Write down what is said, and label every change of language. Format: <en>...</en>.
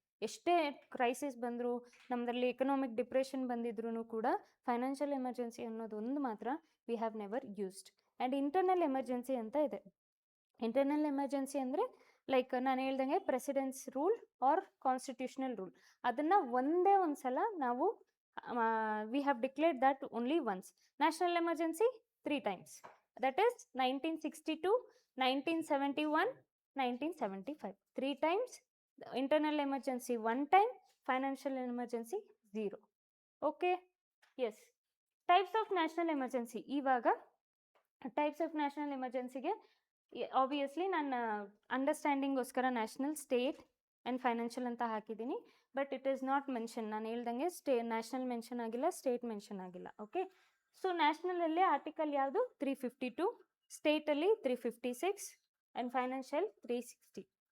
<kn>ಎಷ್ಟೇ ಕ್ರೈಸಿಸ್ ಬಂದರೂ, ನಮ್ಮದ್ರಲ್ಲಿ ಎಕನಾಮಿಕ್ ಡಿಪ್ರೆಷನ್ ಬಂದಿದ್ರೂ ಕೂಡ ಫೈನಾನ್ಷಿಯಲ್ ಎಮರ್ಜೆನ್ಸಿ ಅನ್ನೋದು ಒಂದು ಮಾತ್ರ</kn> <en>We have never used.</en> <kn>And internal emergency ಅಂತ ಇದೆ. ಇಂಟರ್ನಲ್ ಎಮರ್ಜೆನ್ಸಿ ಅಂದರೆ ಲೈಕ್ ನಾನು ಹೇಳ್ದಂಗೆ presidents rule R constitutional rule, ಅದನ್ನು ಒಂದೇ ಒಂದು ಸಲ ನಾವು</kn> <en>we have declared that only once. National emergency 3 times. That is 1962, 1971, 1975. 3 times. Internal emergency 1 time. Financial emergency 0. Okay. Yes. Types of national emergency.</en> <kn>Ivaga types of national emergency ge obviously ನಾನು ಅಂಡರ್ಸ್ಟ್ಯಾಂಡಿಂಗೋಸ್ಕರ national, state and financial ಅಂತ ಹಾಕಿದ್ದೀನಿ.</kn> <en>But it is not mention.</en> <kn>ನಾನು ಹೇಳ್ದಂಗೆ national mention ಆಗಿಲ್ಲ, state mention ಆಗಿಲ್ಲ. Okay, so ನ್ಯಾಷನಲಲ್ಲಿ article ಯಾವುದು 352, ಸ್ಟೇಟಲ್ಲಿ 356 and financial 360.</kn>